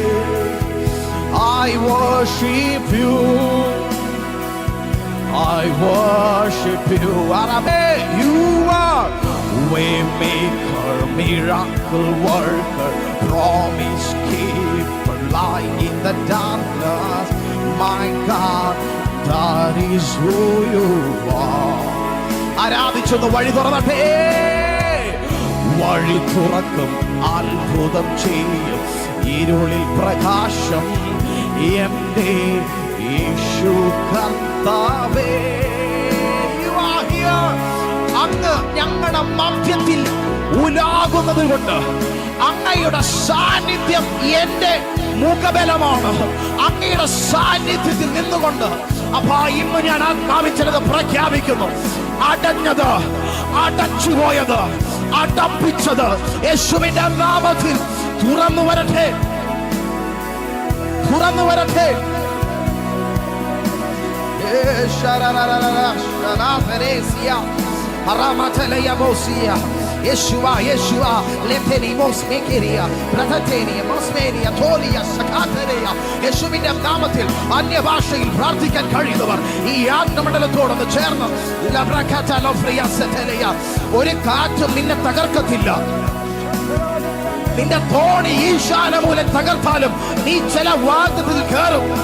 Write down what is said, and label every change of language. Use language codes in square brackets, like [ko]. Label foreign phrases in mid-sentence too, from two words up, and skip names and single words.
[en] I worship you, I worship you. You are waymaker, miracle worker, promise keeper, light in the darkness. My God, That is who you are. [ml] ആരാധിച്ചൊന്ന് വഴി തുറന്നട്ടെ. വഴി തുറക്കും, അത്ഭുതം ചെയ്യും, ഇരുളിൽ പ്രകാശം എന്റെ യേശു കർത്താവേ. [en] You are here. [ml] അങ്ങ് ഞങ്ങളുടെ മധ്യത്തിൽ ഉലാകുന്നത് കൊണ്ട് അങ്ങയുടെ സാന്നിധ്യം എന്റെ മുഖബലമാണ്. അങ്ങയുടെ സാന്നിധ്യത്തിൽ നിന്നുകൊണ്ട് അപ്പാ ഇന്ന് ഞാൻ ആത്മാവിച്ചത് പ്രഖ്യാപിക്കുന്നു. അടഞ്ഞത്, അടച്ചുപോയത്, അടപ്പിച്ചത് യേശുവിന്റെ നാമത്തിൽ തുറന്നു വരട്ടെ, തുറന്നു വരട്ടെ. Yeshua, Yeshua, leteni mos mekeria, pratateni mosmeria, tolia, sakateria. യേശുവിന്റെ നാമത്തിൽ അന്യഭാഷയിൽ പ്രാർത്ഥിക്കാൻ കഴിയുന്നവർ ഈ ആത്മമണ്ഡലത്തോടൊന്ന് ചേർന്ന് ഒരു കാറ്റും നിന്നെ തകർക്കത്തില്ല. നിന്റെ തോണി ഈശാനമൂലം തകർത്താലും നീ ചില വാദത്തിൽ കയറും.